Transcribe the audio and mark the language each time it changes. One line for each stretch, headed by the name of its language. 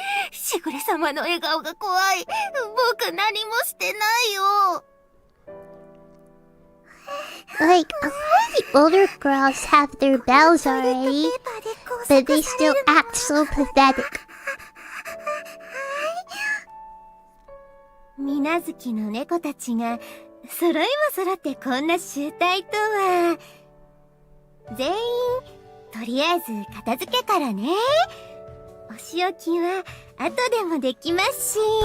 Japanese: しぐれ様の笑顔が怖い。僕何もしてないよ。
English: Like, a lot of the older girls have their bells already, but they still act so pathetic.
Japanese: 水無月の猫たちが揃いも揃ってこんな集体とは。全員とりあえず片付けからね。お仕置きは後でもできますし。